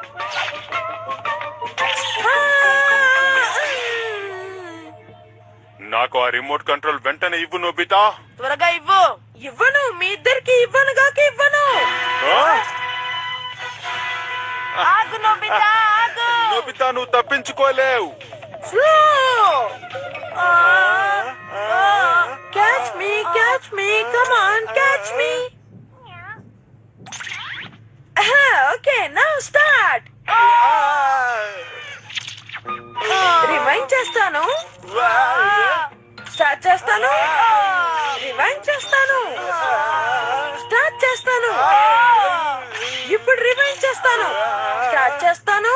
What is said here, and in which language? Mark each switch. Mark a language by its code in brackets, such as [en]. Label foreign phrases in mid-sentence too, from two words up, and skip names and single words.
[te] నాకు ఆ [en] remote control [te] వెంటనే ఇవ్వు నోబితా. త్వరగా ఇవ్వు. ఇవ్వను, మీ ఇద్దరికి ఇవ్వను గాక ఇవ్వను. ఆగు నోబితా, ఆగు. నోబితా, నువ్వు తప్పించుకోలేవు. [en] Catch me, come on, catch me. Okay, now start. [te] రివైండ్ చేస్తాను. స్టార్ట్ చేస్తాను. రివైండ్ చేస్తాను. స్టార్ట్ చేస్తాను. ఇప్పుడు రివైండ్ చేస్తాను. స్టార్ట్ చేస్తాను.